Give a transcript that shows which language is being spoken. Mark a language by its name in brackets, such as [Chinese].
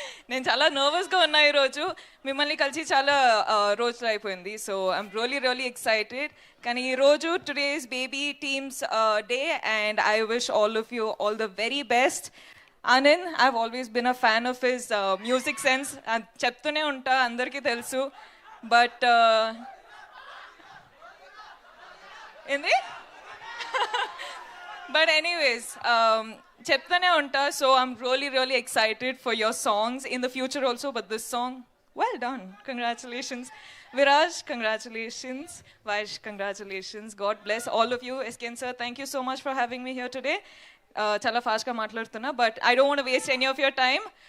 [Telugu] నేను చాలా నర్వస్గా ఉన్నా ఈరోజు, మిమ్మల్ని కలిసి చాలా రోజులు అయిపోయింది. [English] So I'm really excited. [Telugu] కానీ ఈరోజు [English] Today's baby teams day and I wish all of you all the very best. Anand, I've always been a fan of his music sense. [Telugu] చెప్తూనే ఉంటా, అందరికీ తెలుసు. బట్ ఏంది బట్ ఎనీవేస్ చెప్తూనే ఉంటా. [English] So I'm really excited for your songs in the future also. But this song, well done. Congratulations. Viraj, congratulations. Vaish, congratulations. God bless all of you. SKN sir, thank you so much for having me here today. [Telugu] చాలా ఫాస్ట్గా మాట్లాడుతున్నా, [English] But I don't want to waste any of your time.